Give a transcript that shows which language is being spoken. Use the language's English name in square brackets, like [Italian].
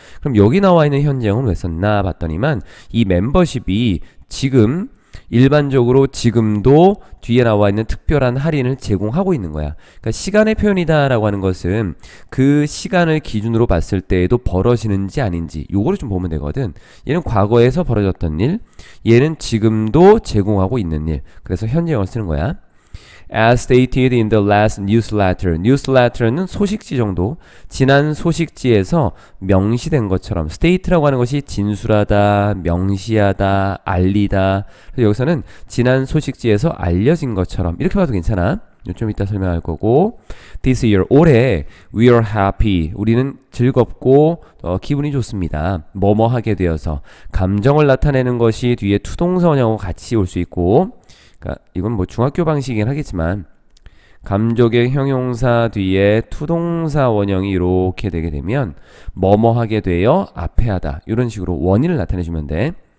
[Korean] 그럼 여기 나와 있는 현재형은 왜 썼나 봤더니만, 이 멤버십이 지금 일반적으로 지금도 뒤에 나와 있는 특별한 할인을 제공하고 있는 거야. 그러니까 시간의 표현이다 라고 하는 것은 그 시간을 기준으로 봤을 때에도 벌어지는지 아닌지 요거를 좀 보면 되거든. 얘는 과거에서 벌어졌던 일, 얘는 지금도 제공하고 있는 일. 그래서 현재형을 쓰는 거야. [English] As stated in the last newsletter. [Korean] newsletter는 소식지 정도. 지난 소식지에서 명시된 것처럼, state라고 하는 것이 진술하다, 명시하다, 알리다. 그래서 여기서는 지난 소식지에서 알려진 것처럼 이렇게 봐도 괜찮아. 좀 이따 설명할 거고. [English] This year, [Korean] 올해 [English] we are happy. [Korean] 우리는 즐겁고 기분이 좋습니다. 뭐뭐 하게 되어서. 감정을 나타내는 것이 뒤에 투동사 원형하고 같이 올 수 있고, 그러니까 이건 뭐 중학교 방식이긴 하겠지만, 감족의 형용사 뒤에 투동사 원형이 이렇게 되게 되면 뭐뭐 하게 되어 앞에 하다, 이런 식으로 원인을 나타내주면 돼.